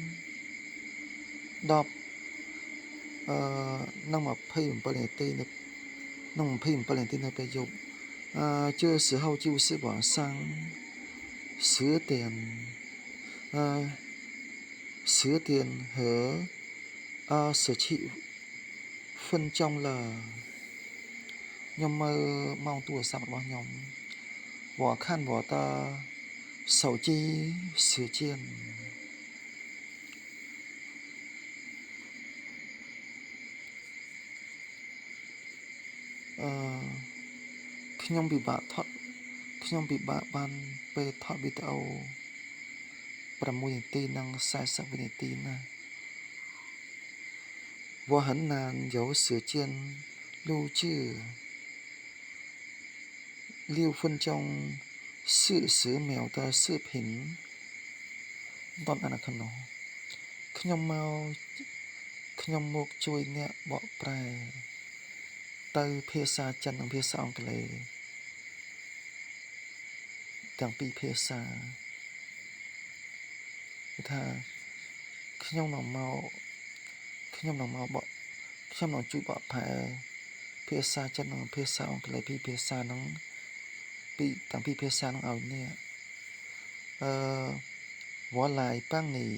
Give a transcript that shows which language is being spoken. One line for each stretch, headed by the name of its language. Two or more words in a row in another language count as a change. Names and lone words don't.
Khmer: 10 នឹង27នាទីនឹង27នាទីនៅពេលយប់
Chinese: 这时候就是晚上10点 10点和27分钟了
Khmer: ខ្ញុំមើលម៉ោងទូរស័ព្ទរបស់ខ្ញុំ
Chinese: 我看我的手机时间
Khmer: ខ្ញុំពិបាកបានពេលថតវីដេអូ6នាទីនិង40វិនាទីណា
Chinese: 我很难有时间录制6分钟40秒的视频
Khmer: ដល់អានខាងនោះ ខ្ញុំមកជួយអ្នកបកប្រែទៅភាសាចិននិងភាសាអង់គ្លេសទាំងពីរភាសាគឺថាខ្ញុំនឹងជួយបកប្រែភាសាចិននិងភាសាអង់គ្លេសពីរភាសាហ្នឹងទាំងពីរភាសាហ្នឹងឲ្យអ្នក
Chinese: 我来帮你